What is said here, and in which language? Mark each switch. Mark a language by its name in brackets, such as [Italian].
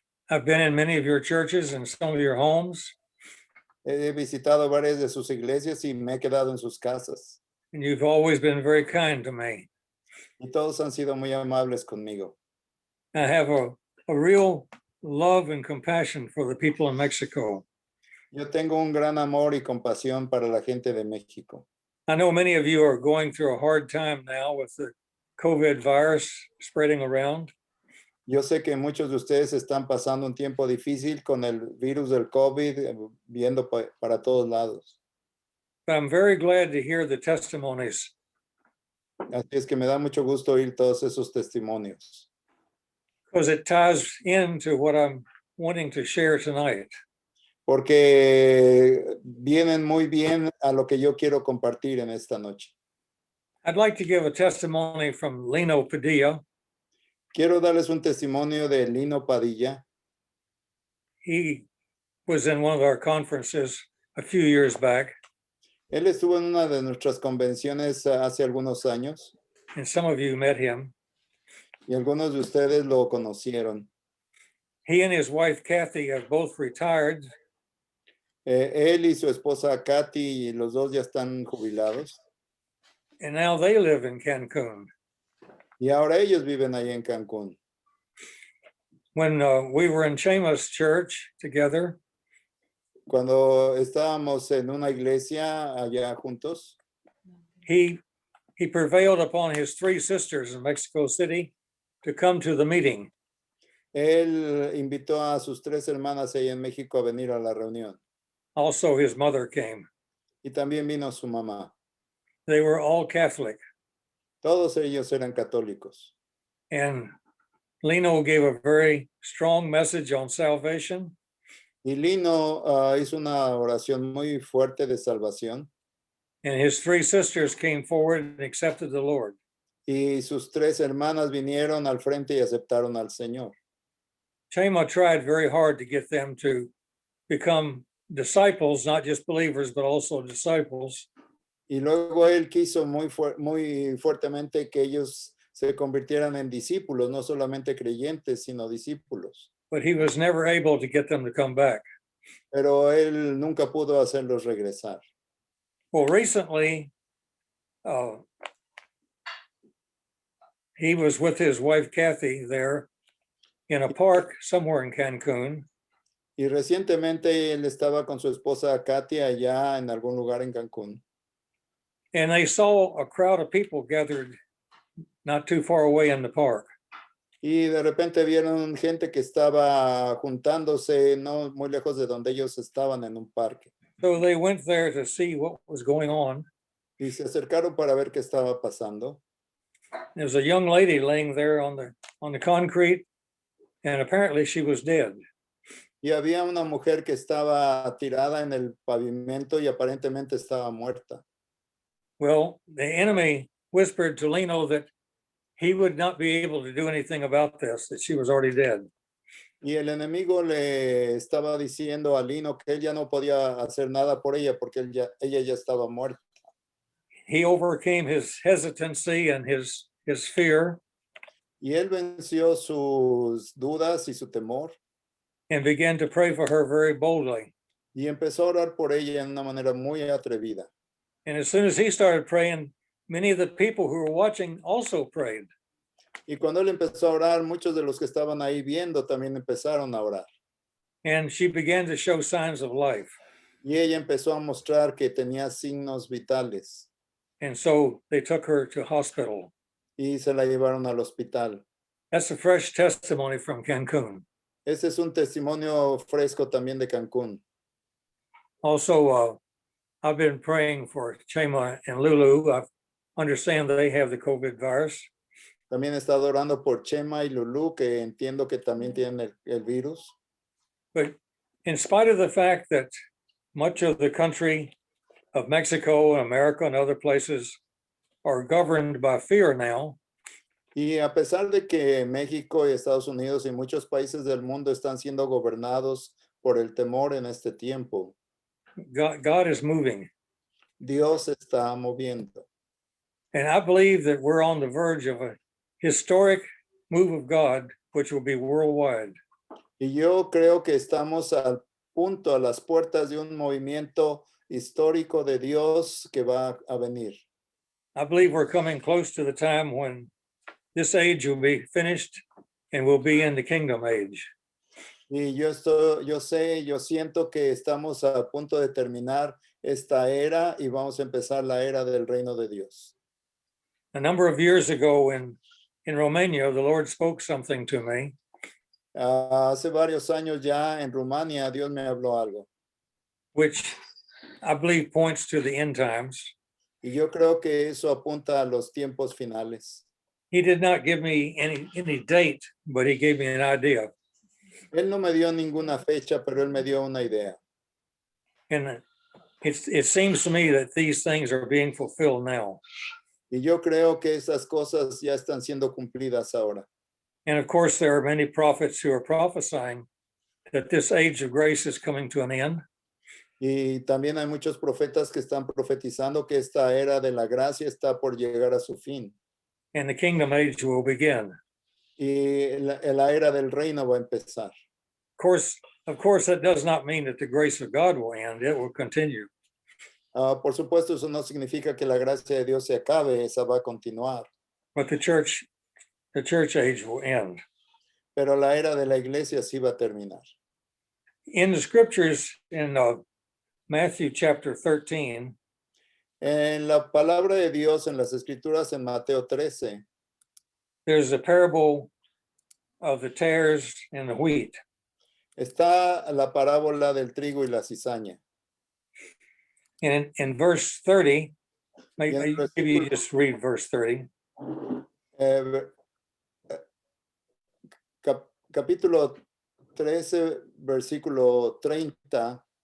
[English] I've been in many of your churches and some of your homes, [Spanish] He visitado varias de sus iglesias y me he quedado en sus casas. [English] and you've always been very kind to me. [Spanish] Y todos han sido muy amables conmigo. [English] I have a real love and compassion for the people in Mexico. [Spanish] Yo tengo un gran amor y compasión para la gente de México. [English] I know many of you are going through a hard time now with the COVID virus spreading around. [Spanish] Yo sé que muchos de ustedes están pasando un tiempo difícil con el virus del COVID, viendo para todos lados. [English] But I'm very glad to hear the testimonies. [Spanish] Así es que me da mucho gusto oír todos esos testimonios, [English] Because it ties into what I'm wanting to share tonight. [Spanish] porque vienen muy bien a lo que yo quiero compartir en esta noche. [English] I'd like to give a testimony from Lino Padilla. [Spanish] Quiero darles un testimonio de Lino Padilla. [English] He was in one of our conferences a few years back, [Spanish] Él estuvo en una de nuestras convenciones hace algunos años [English] and some of you met him. [Spanish] y algunos de ustedes lo conocieron. [English] He and his wife Kathy have both retired, [Spanish] Él y su esposa Katy, los dos ya están jubilados [English] and now they live in Cancun. [Spanish] y ahora ellos viven ahí en Cancún. [English] When we were in Chema's church together, [Spanish] Cuando estábamos en una iglesia allá juntos, [English] he prevailed upon his three sisters in Mexico City to come to the meeting. [Spanish] él invitó a sus tres hermanas ahí en México a venir a la reunión [English] Also, his mother came. [Spanish] y también vino su mamá. [English] They were all Catholic, [Spanish] Todos ellos eran católicos. [English] and Lino gave a very strong message on salvation. [Spanish] Y Lino hizo una oración muy fuerte de salvación [English] And his three sisters came forward and accepted the Lord. [Spanish] y sus tres hermanas vinieron al frente y aceptaron al Señor. [English] Chema tried very hard to get them to become disciples, not just believers, but also disciples. [Spanish] Y luego él quiso muy fuertemente que ellos se convirtieran en discípulos, no solamente creyentes, sino discípulos. [English] But he was never able to get them to come back. [Spanish] Pero él nunca pudo hacerlos regresar. [English] Well, recently, he was with his wife Kathy there in a park somewhere in Cancun, [Spanish] Y recientemente él estaba con su esposa Katia allá en algún lugar en Cancún. [English] and they saw a crowd of people gathered not too far away in the park. [Spanish] Y de repente vieron gente que estaba juntándose no muy lejos de donde ellos estaban en un parque. [English] So they went there to see what was going on. [Spanish] Y se acercaron para ver qué estaba pasando. [English] There was a young lady laying there on the concrete, and apparently she was dead. [Spanish] Y había una mujer que estaba tirada en el pavimento y aparentemente estaba muerta. [English] Well, the enemy whispered to Lino that he would not be able to do anything about this, that she was already dead. [Spanish] Y el enemigo le estaba diciendo a Lino que él ya no podía hacer nada por ella porque ella ya estaba muerta. [English] He overcame his hesitancy and his fear [Spanish] Y él venció sus dudas y su temor [English] and began to pray for her very boldly. [Spanish] y empezó a orar por ella en una manera muy atrevida. [English] And as soon as he started praying, many of the people who were watching also prayed. [Spanish] Y cuando él empezó a orar, muchos de los que estaban ahí viendo también empezaron a orar. [English] and she began to show signs of life. [Spanish] Y ella empezó a mostrar que tenía signos vitales [English] And so they took her to hospital. [Spanish] y se la llevaron al hospital. [English] That's a fresh testimony from Cancun. [Spanish] Ese es un testimonio fresco también de Cancún. [English] Also, I've been praying for Chema and Lulu. I understand they have the COVID virus. [Spanish] También he estado orando por Chema y Lulu, que entiendo que también tienen el virus. [English] But in spite of the fact that much of the country of Mexico and America and other places are governed by fear now, [Spanish] Y a pesar de que México y Estados Unidos y muchos países del mundo están siendo gobernados por el temor en este tiempo, [English] God is moving. [Spanish] Dios se está moviendo. [English] And I believe that we're on the verge of a historic move of God, which will be worldwide. [Spanish] Y yo creo que estamos al punto, a las puertas de un movimiento histórico de Dios que va a venir. [English] I believe we're coming close to the time when this age will be finished and we'll be in the kingdom age. [Spanish] Y yo siento que estamos a punto de terminar esta era y vamos a empezar la era del reino de Dios. [English] A number of years ago in Romania, the Lord spoke something to me, [Spanish] Hace varios años ya en Rumania, Dios me habló algo. [English] which I believe points to the end times. [Spanish] Y yo creo que eso apunta a los tiempos finales. [English] He did not give me any date, but he gave me an idea. [Spanish] Él no me dio ninguna fecha, pero él me dio una idea. [English] And it seems to me that these things are being fulfilled now. [Spanish] Y yo creo que esas cosas ya están siendo cumplidas ahora. [English] And of course, there are many prophets who are prophesying that this age of grace is coming to an end. [Spanish] Y también hay muchos profetas que están profetizando que esta era de la gracia está por llegar a su fin. [English] And the kingdom age will begin. [Spanish] Y la era del reino va a empezar. [English] Of course, that does not mean that the grace of God will end. It will continue. [Spanish] Por supuesto, eso no significa que la gracia de Dios se acabe, esa va a continuar. [English] But the church age will end. [Spanish] Pero la era de la iglesia sí va a terminar. [English] In the scriptures, in Matthew chapter 13, [Spanish] En la palabra de Dios, en las escrituras en Mateo 13, [English] there's a parable of the tares and the wheat. [Spanish] está la parábola del trigo y la cizaña. [English] And in verse 30, maybe you [Spanish] versículo- [English] just read verse 30. [Spanish] Capítulo 13, versículo 30.